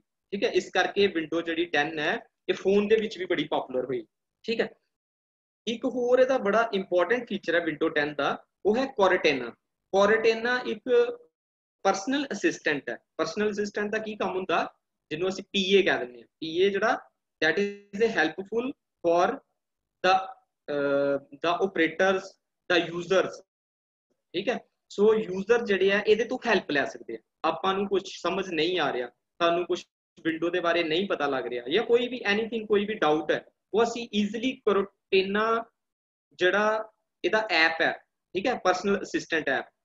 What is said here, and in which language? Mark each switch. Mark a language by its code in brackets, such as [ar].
[pa] ਠੀਕ ਹੈ, ਇਸ ਕਰਕੇ ਵਿੰਡੋ ਜਿਹੜੀ 10 ਹੈ ਇਹ ਫੋਨ ਦੇ ਵਿੱਚ ਵੀ ਬੜੀ ਪਪੂਲਰ ਹੋਈ। ਠੀਕ ਹੈ, ਇੱਕ ਹੋਰ ਇਹਦਾ ਬੜਾ ਇੰਪੋਰਟੈਂਟ ਫੀਚਰ ਹੈ ਵਿੰਡੋ 10 ਦਾ, ਉਹ ਹੈ ਕੋਰਟੇਨਾ। ਕੋਰਟੇਨਾ ਇੱਕ ਪਰਸਨਲ ਅਸਿਸਟੈਂਟ ਹੈ। ਪਰਸਨਲ ਅਸਿਸਟੈਂਟ ਦਾ ਕੀ ਕੰਮ ਹੁੰਦਾ? ਜਿਹਨੂੰ ਅਸੀਂ PA ਕਹਿ ਦਿੰਦੇ ਹਾਂ। [en] PA ਜਿਹੜਾ that is a helpful for the operators, the users। [pa] ਠੀਕ ਹੈ, ਸੋ ਯੂਜ਼ਰ ਜਿਹੜੇ ਆ ਇਹਦੇ ਤੋਂ ਹੈਲਪ ਲੈ ਸਕਦੇ ਆ। ਆਪਾਂ ਨੂੰ ਕੁਝ ਸਮਝ ਨਹੀਂ ਆ ਰਿਹਾ, ਸਾਨੂੰ ਕੁਝ ਵਿੰਡੋ ਦੇ ਬਾਰੇ ਨਹੀਂ ਪਤਾ ਲੱਗ ਰਿਹਾ ਜਾਂ ਕੋਈ ਵੀ ਐਨੀਥਿੰਗ, ਕੋਈ ਵੀ ਡਾਊਟ ਹੈ, ਉਹ ਅਸੀਂ ਈਜ਼ੀਲੀ ਕੋਰਟੇਨਾ ਜਿਹੜਾ ਇਹਦਾ ਐਪ ਹੈ, ਠੀਕ ਹੈ, ਪਰਸਨਲ ਅਸਿਸਟੈਂਟ ਐਪ,